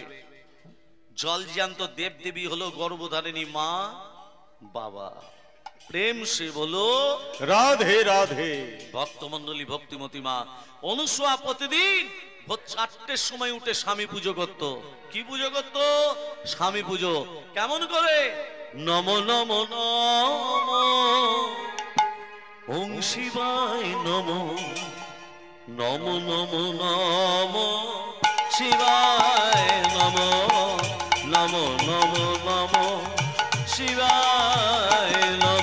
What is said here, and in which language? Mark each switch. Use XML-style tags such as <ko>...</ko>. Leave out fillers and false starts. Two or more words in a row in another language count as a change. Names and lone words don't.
<bn>জল জ্যান্ত দেব দেবী হলো গর্ভধারিণী মা বাবা।</bn> <hi>प्रेम से बोलो রাধে রাধে।</hi> <bn>ভক্তমন্ডলী, ভক্তিমতী মা অনুসূয়া প্রতিদিন ভোর 4টের সময় উঠে স্বামী পুজো করত। কি পুজো করত? স্বামী পুজো। কেমন করে?</bn> <sa>নম নম নম ওং শিবায় নম, নম নম নম শিবায় নম, নম নম নম শিবায় নম,</sa>